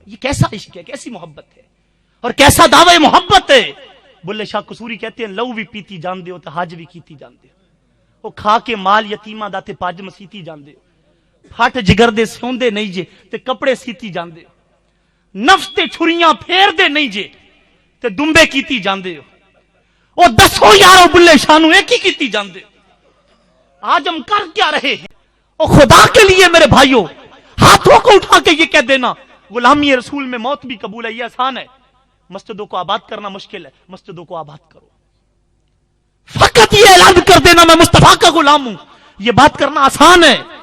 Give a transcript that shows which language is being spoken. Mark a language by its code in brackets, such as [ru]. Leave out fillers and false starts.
[ur] یہ کیسا عشق ہے, کیسی محبت ہے اور کیسا دعوی محبت ہے. [pa] بلے شاہ قصوری کہتے ہیں لو بھی پیتی جان دے ہو تو حج بھی کیتی جان دے ہو, وہ کھا کے مال یتیماں دا تے پاج مسیتی جان دے ہو, پھٹ جگر دے سوندے نہیں جے تے کپڑے سیتی جان دے ہو, نفس تے چھریاں پھیر دے نہیں جے تے دمبے کیتی جان دے ہو. وہ دسو یارو بلے شاہ نو ایک ہی کیتی جان دے ہو. [ur] آج ہم کر کیا رہے ہیں؟ اور خدا کے لیے میرے بھائیوں ہاتھوں کو اٹھا کے یہ کہہ دینا غلامی رسول میں موت بھی قبول ہے, یہ آسان ہے. مسجدوں کو آباد کرنا مشکل ہے, مسجدوں کو آباد کرو. فقط یہ اعلان کر دینا میں مصطفیٰ کا غلام ہوں, یہ بات کرنا آسان ہے.